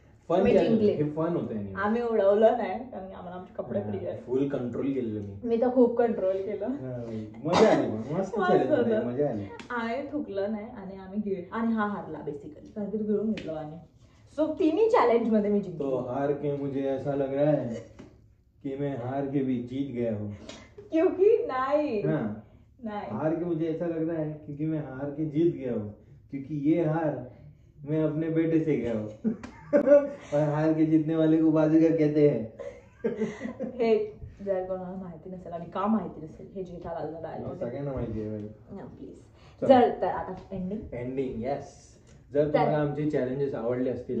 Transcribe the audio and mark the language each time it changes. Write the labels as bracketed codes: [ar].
[mr] Fun हे fun होतं. आम्ही उडवलं नाही कारण आम्हाला आमचे कपडे फ्री आहे. फुल कंट्रोल केलेलं मी तर खूप कंट्रोल केलं. मजा आली, मस्त मजा आली. आम्ही थुकलं नाही आणि आम्ही आणि हा हारला बेसिकली कारण की तू गिळून घेतलं आणि सो तिन्ही चॅलेंज मध्ये मी जिंकलो. [hi] तो हार के मुझे ऐसा लग रहा है कि मैं हार के भी जीत गया हूँ. क्योंकि नहीं हार के मुझे ऐसा लग रहा है क्योंकि मैं हार के जीत गया हूँ, क्योंकि ये हार मैं अपने बेटे से गया हूँ. और हार के जीतने वाले को बाजीगर कहते हैं. [mr] हे जर कोणाला माहिती नसेल आणि का माहिती नसेल, हे जेठालालचा डायलॉग सगळ्यांना माहिती आहे भाई. प्लीज चल तर आता [en] Ending. Yes. [mr] जर तुम्हाला आमचे चॅलेंजेस आवडले असतील